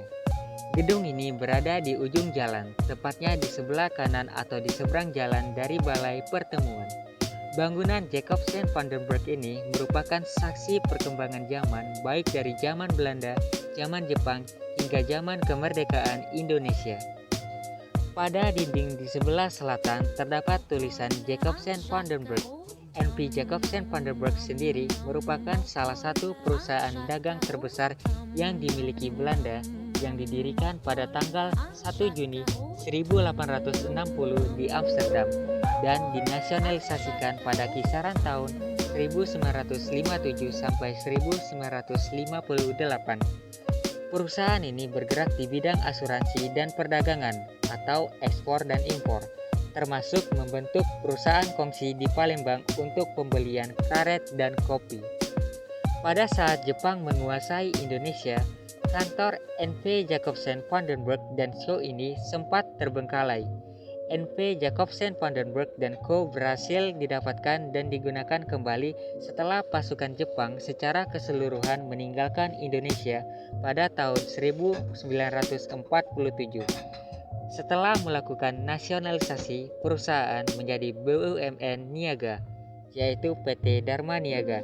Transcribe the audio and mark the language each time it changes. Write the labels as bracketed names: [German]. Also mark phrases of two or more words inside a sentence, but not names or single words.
[Indonesian] Gedung ini berada di ujung jalan, tepatnya di sebelah kanan atau di seberang jalan dari Balai Pertemuan. Bangunan Jacobsen van den Burg ini merupakan saksi perkembangan zaman baik dari zaman Belanda, zaman Jepang, hingga zaman kemerdekaan Indonesia. Pada dinding di sebelah selatan terdapat tulisan Jacobsen van den Burg. N.V. Jacobsen van den Burg sendiri merupakan salah satu perusahaan dagang terbesar yang dimiliki Belanda yang didirikan pada tanggal 1 Juni 1860 di Amsterdam dan dinasionalisasikan pada kisaran tahun 1957 sampai 1958. Perusahaan ini bergerak di bidang asuransi dan perdagangan atau ekspor dan impor, termasuk membentuk perusahaan kongsi di Palembang untuk pembelian karet dan kopi. Pada saat Jepang menguasai Indonesia, kantor N.V. Jacobsen van den Burg & Co. ini sempat terbengkalai. N.V. Jacobsen van den Burg & Co. berhasil didapatkan dan digunakan kembali setelah pasukan Jepang secara keseluruhan meninggalkan Indonesia pada tahun 1947. Setelah melakukan nasionalisasi, perusahaan menjadi BUMN Niaga, yaitu PT Dharma Niaga.